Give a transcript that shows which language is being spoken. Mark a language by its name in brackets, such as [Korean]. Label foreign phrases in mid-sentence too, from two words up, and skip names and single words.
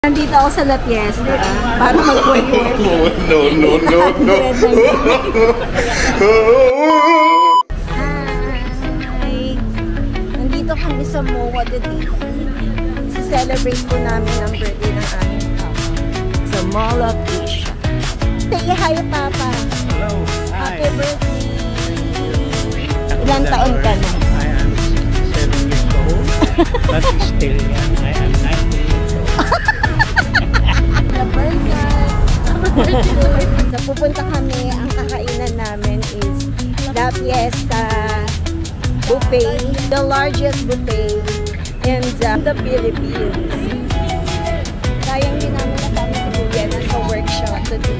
[Filipino] Nandito ako sa La Fiesta para mag-work. No. Hi! Nandito kami sa MOA today. Celebrate po namin ang birthday ng aming papa sa Mall of Asia. [English] Say hi, Papa! Hello! Hi! Happy birthday! [Filipino] Ilan taon ka na? [English] I am 7 years old, but still young. I am 90 years old. So, [Filipino] pupunta kami, ang kakainan namin is La Fiesta Buffet, [English] the largest buffet in the Philippines. [Filipino] Sayang din namin na kami si Kuya nasa workshop today.